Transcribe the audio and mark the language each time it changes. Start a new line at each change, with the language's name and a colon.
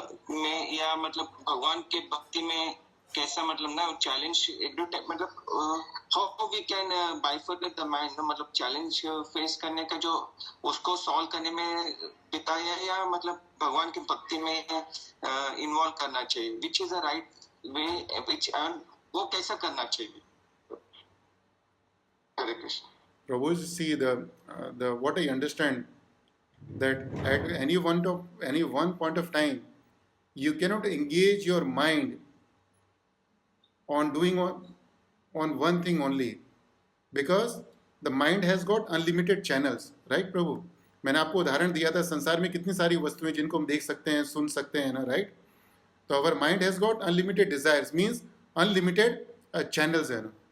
Hindi: में या मतलब भगवान के भक्ति में कैसा मतलब ना चैलेंज एवरी टाइम मतलब
English: how we can bifurcate the mind,
Hindi: मतलब चैलेंज फेस करने का जो उसको सॉल्व करने में बिताया या मतलब भगवान की भक्ति में इन्वॉल्व करना चाहिए,
English: which is the right way,
Hindi: विच वो कैसा करना चाहिए? हरे Krishna.
English: Prabhu, see the what I understand that at any one point of time you cannot engage your mind on doing on one thing only because the mind has got unlimited channels, right Prabhu?
Hindi: मैंने आपको उदाहरण दिया था, संसार में कितनी सारी वस्तुएं जिनको हम देख सकते हैं, सुन सकते हैं ना, right? तो
English: our mind has got unlimited desires, means unlimited channels
Hindi: है ना.